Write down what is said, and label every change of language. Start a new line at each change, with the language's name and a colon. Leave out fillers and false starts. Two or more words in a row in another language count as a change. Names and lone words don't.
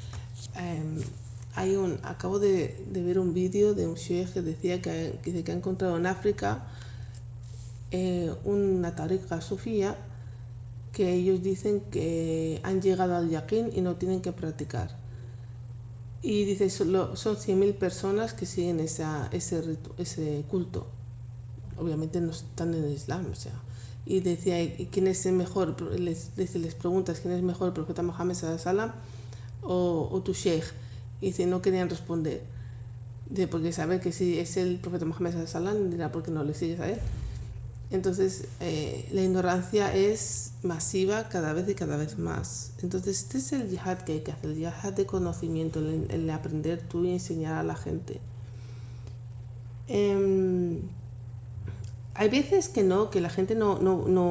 Spanish: Acabo de ver un vídeo de un sheikh que decía que ha encontrado en África una tariqa sufía que ellos dicen que han llegado al yaqín y no tienen que practicar. Y dice, son 100.000 personas que siguen ese culto. Obviamente no están en el Islam, o sea. Y decía, ¿y quién es el mejor? Les preguntas, ¿quién es mejor, el profeta Mohammed
Arabic: صلى الله عليه وسلم
Spanish: o tu sheikh? Y dice, no querían responder. Dice, porque sabe que si es el profeta Mohammed
Arabic: صلى الله عليه وسلم,
Spanish: dirá, ¿por qué no le sigues a él? Entonces, la ignorancia es masiva cada vez más. Entonces, este es el yihad que hay que hacer, el yihad de conocimiento, el aprender tú y enseñar a la gente. Hay veces que la gente no.